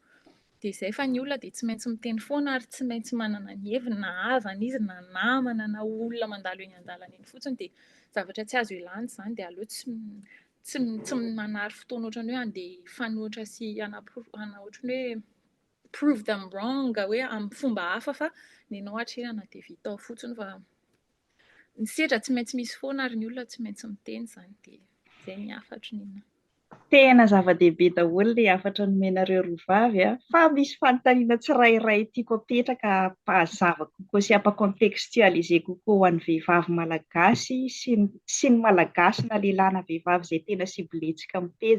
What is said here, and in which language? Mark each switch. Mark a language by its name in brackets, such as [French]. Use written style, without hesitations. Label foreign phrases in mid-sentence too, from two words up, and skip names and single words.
[Malagasy] Dia izay fa ny olona dia tsy maintsy miteny foana ary tsy maintsy manana ny heviny na havana izy na namana na olona mandalo eny an-dalana eny fotsiny dia zavatra tsy azo ialana izany dia aleo tsy manary fotoana ohatran'ny hoe andeha hifanohitra sy ohatran'ny hoe [English] prove them wrong [Malagasy] hoe amin'ny fomba hafa fa ny anao hatrerana dia vita ao fotsiny fa ny sedra tsy maintsy misy foana ary ny olona tsy maintsy miteny izany dia izay ny hafatry ny anahy. Tena zava-dehibe daholo ilay hafatra nomenareo roa vavy fa misy fanontaniana tsirairay tiako apetraka mpahazava kokoa sy ampa-contextualiser kokoa ho an'ny vehivavy malagasy sy ny malagasy na lehilahy na vehivavy izay tena siboletsika amin'ny pejy.